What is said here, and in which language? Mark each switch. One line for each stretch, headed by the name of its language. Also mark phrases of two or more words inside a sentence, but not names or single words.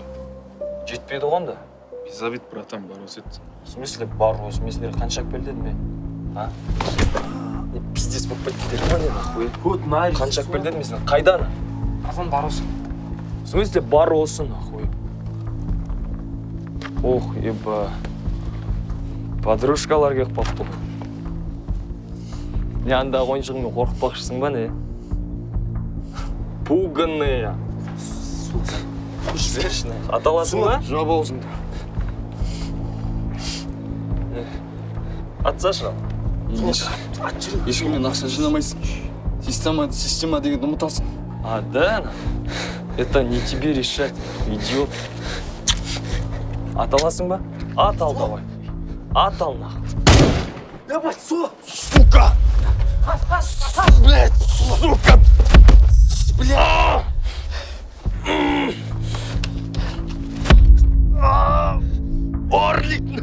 Kazakh: Жетпейді оғанда? Забит, братан, бар осы еді.
Russian: В смысле
Kazakh: бар осы? Мен сендерге қанша әкеліп дедім мен? А? Пиздец болып кетті ма не нахуй? Қанша әкеліп дедім мен сендерге? Қайдан? Азан бар осы.
Russian: В смысле
Kazakh: бар осы
Russian: нахуй? Ох, еба.
Kazakh: Подружкалар келіп қалыпты ғой. Не андағы ойыншығымен қорқытпақшысың ба не?
Russian: Пуганные. Сука.
Kazakh: Жіберші, аталасың ба? Жабы аузыңды. Атсашы. Ешкіммен ақша жинамайсың. Система дегенді ұмытасың.
Russian: А, да? Это не тебе решать, идиот.
Kazakh: Аталасың ба? Атал давай. Атал нахуй.
Russian: Ебать, сука! Блядь, сука! Блядь! Орлик!